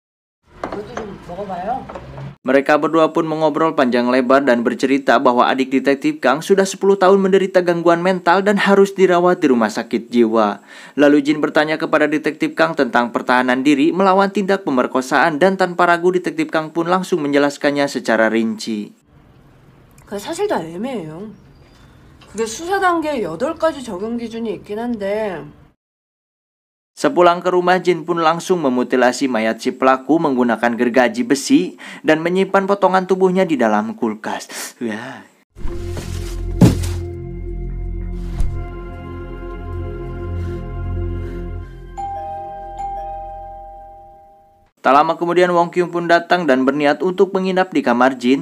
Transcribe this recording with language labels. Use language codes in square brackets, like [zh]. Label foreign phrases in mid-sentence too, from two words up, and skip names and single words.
[id] Mereka berdua pun mengobrol panjang lebar dan bercerita bahwa adik detektif Kang sudah 10 tahun menderita gangguan mental dan harus dirawat di rumah sakit jiwa. Lalu Jin bertanya kepada detektif Kang tentang pertahanan diri melawan tindak pemerkosaan, dan tanpa ragu detektif Kang pun langsung menjelaskannya secara rinci. [ko] 사실 다 애매해요. 그게 수사 단계에 8가지 적용 기준이 있긴 한데. [id] Sepulang ke rumah, Jin pun langsung memutilasi mayat si pelaku menggunakan gergaji besi dan menyimpan potongan tubuhnya di dalam kulkas. Tak lama kemudian Wong Kyung pun datang dan berniat untuk menginap di kamar Jin.